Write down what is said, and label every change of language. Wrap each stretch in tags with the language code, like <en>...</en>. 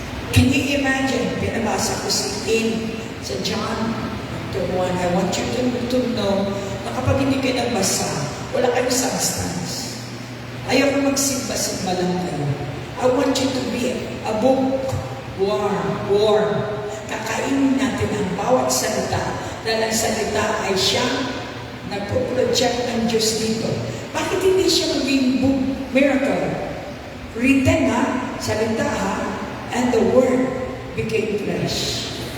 <tl>Can you imagine? Pinabasa ko sa John chapter 1. I want you to know na kapag hindi kayo nagbasa, wala kayong substance. Ayaw ko magsimba-simba lang kayo.</tl> <en>I want you to be a book warm.</en> <tl>Kakainin natin ang bawat salita dahil ang salita ay siyang nagpo-project ng Diyos dito. Bakit hindi siya maging book miracle?</tl> <en>Written salita and the word became flesh.</en>